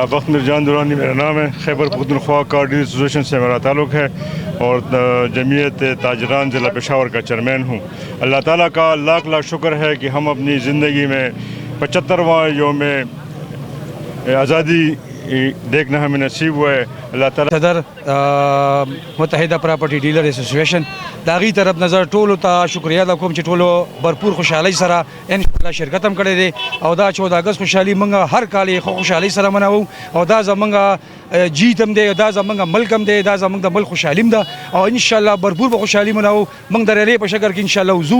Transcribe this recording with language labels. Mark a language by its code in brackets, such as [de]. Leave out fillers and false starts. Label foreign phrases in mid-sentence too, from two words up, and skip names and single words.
[ur] بخمیر جان دورانی میرا نام ہے، خیبر پختونخوا کار ڈیلر ایسوسیشن سے میرا تعلق ہے اور جمعیت تاجران ضلع پشاور کا چیئرمین ہوں۔ اللہ تعالیٰ کا لاکھ لاکھ شکر ہے کہ ہم اپنی زندگی میں 75واں یوم آزادی دیکھنا ہمیں نصیب ہوا ہے۔ اللہ تعالیٰ [ps] صدر متحدہ پراپرٹی ڈیلر ایسوسیشن داغی طرف نظر ټولو ته شکریہ ادا کوم چې ټولو بھرپور خوشحالۍ سره انشاءالله شرکت هم کړی دی، او دا 14 اگست خوشحالي موږ هر کال یې خوشحالۍ سره مناوو، او دا زموږ جیت هم دی، دا زموږ ملک هم دی، دا زموږ د ملک خوشحالي هم ده، او انشاءالله بھرپور به خوشحالي مناوو موږ د ریلۍ په شکل کې انشاءالله وځو۔